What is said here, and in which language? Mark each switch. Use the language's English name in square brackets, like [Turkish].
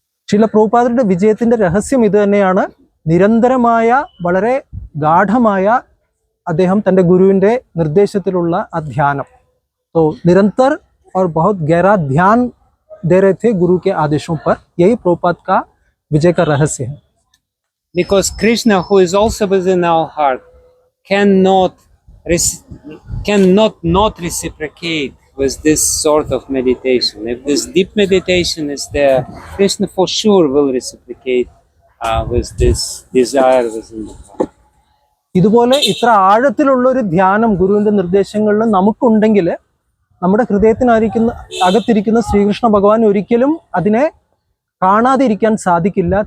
[Malayalam] ശീല പ്രഭുപാദരുടെ വിജയത്തിന്റെ രഹസ്യം ഇത് തന്നെയാണ്. നിരന്തരമായ വളരെ ഗാഠമായ അദ്ദേഹം തൻ്റെ ഗുരുവിൻ്റെ നിർദ്ദേശത്തിലുള്ള ആ ധ്യാനം. [Hindi] तो निरंतर और बहुत गहरा ध्यान दे रहे थे गुरु के आदेशों पर. यही प्रभुपाद का विजय का रहस्य है. [English] Because Krishna, who is also within our heart, cannot not reciprocate with this sort of meditation. If this deep meditation is there, Krishna for sure will reciprocate with this desire within the heart. [Malayalam] ഇതുപോലെ ഇത്ര ആഴത്തിലുള്ള ഒരു ധ്യാനം ഗുരുവിൻ്റെ നിർദ്ദേശങ്ങളിൽ നമുക്കുണ്ടെങ്കിൽ നമ്മുടെ അകത്തിരിക്കുന്ന ശ്രീകൃഷ്ണ ഭഗവാൻ ഒരിക്കലും അതിനെ കാണാതെ ഇരിക്കാൻ സാധിക്കില്ല.